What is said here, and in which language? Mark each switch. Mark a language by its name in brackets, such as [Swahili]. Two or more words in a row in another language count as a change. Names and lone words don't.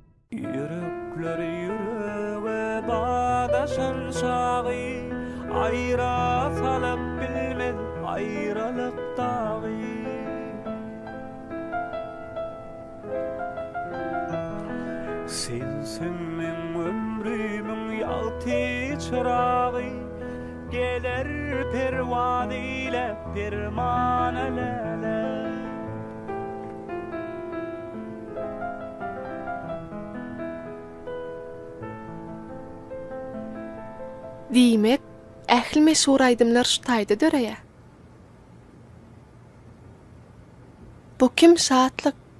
[Turkmen] Yürekler yüreğe bağdaşar şağı, ayra salıp bilmez ayrılık dağı. Sensin men ömrümün yaltı çırağı, gelir pervan ile perman elele. Diýmek, ähli meşhur aýdymlar şu taýda döreýär. Bu kim şatlyk?